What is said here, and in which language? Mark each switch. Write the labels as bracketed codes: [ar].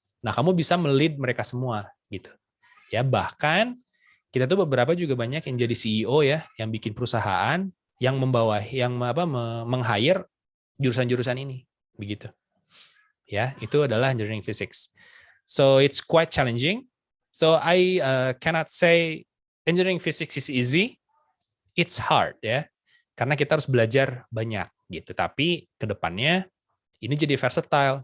[id] Nah, kamu bisa melead mereka semua gitu. Ya, bahkan kita tuh beberapa juga banyak yang jadi CEO ya, yang bikin perusahaan yang meng-hire jurusan-jurusan ini begitu. Ya, itu adalah engineering physics. [en] So it's quite challenging. So I cannot say engineering physics is easy. It's hard [id] ya. Karena kita harus belajar banyak gitu. Tapi ke depannya ini jadi versatile.